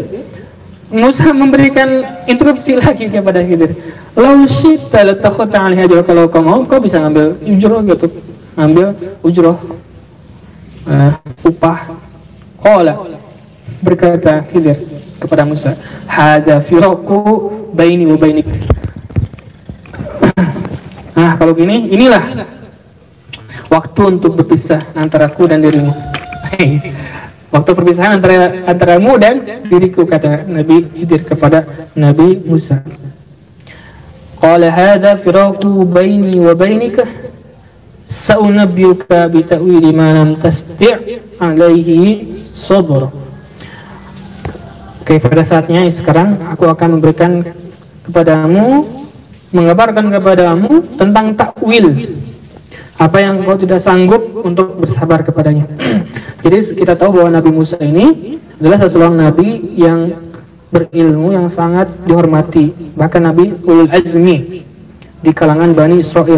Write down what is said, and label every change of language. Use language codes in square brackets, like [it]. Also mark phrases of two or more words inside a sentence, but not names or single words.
[id] Musa memberikan interupsi lagi kepada Khidir. [ar] لو شئت لاتخذت عليه أجرا, [id] kalau kau mau, kau bisa ngambil ujroh gitu, ngambil ujroh, upah. [ar] Qala, [id] berkata Khidir kepada Musa, [ar] هذا فراق بيني وبينك. [id] Nah, kalau gini, inilah waktu untuk berpisah antaraku dan dirimu. Waktu perpisahan antaramu dan diriku, kata Nabi Khidir kepada Nabi Musa. [ar] قال هذا فراق بيني وبينك سأنبئك بتأويل ما لم تستطع عليه صبرا. [id] Oke, pada saatnya sekarang aku akan memberikan kepadamu, mengabarkan kepadamu tentang takwil, apa yang kau tidak sanggup untuk bersabar kepadanya. Jadi kita tahu bahwa Nabi Musa ini adalah seorang nabi yang berilmu, yang sangat dihormati, bahkan Nabi [ar] أولو العزم [id] di kalangan Bani Israel.